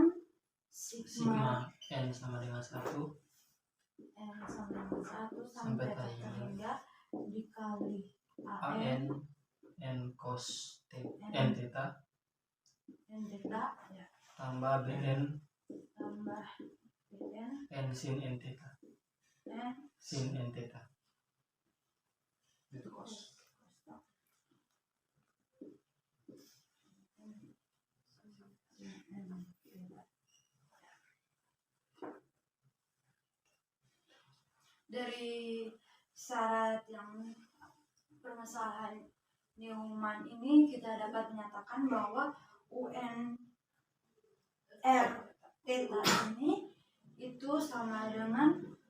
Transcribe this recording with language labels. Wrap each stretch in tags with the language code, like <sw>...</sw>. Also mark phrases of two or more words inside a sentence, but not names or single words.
<id>sigma N sama dengan 1 N sama dengan 1 sampai sampai hingga dikali AN N cos N theta N theta ya, tambah BN tambah BN N sin N theta N sin N theta. Itu cos. Dari syarat yang permasalahan Newman ini kita dapat menyatakan bahwa UN R theta ini itu sama dengan</id>